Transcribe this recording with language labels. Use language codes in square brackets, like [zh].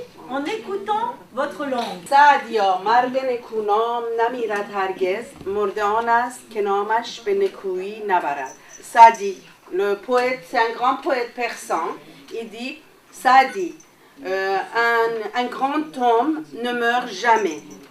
[fr] en écoutant votre langue. [fa] سعدیا مرد نکونام نمیرد هرگز مرد آن است که نامش به نکویی نبرد. [fr] Sadi, le poète, c'est un grand poète persan. Il dit Sadi, un grand homme ne meurt jamais.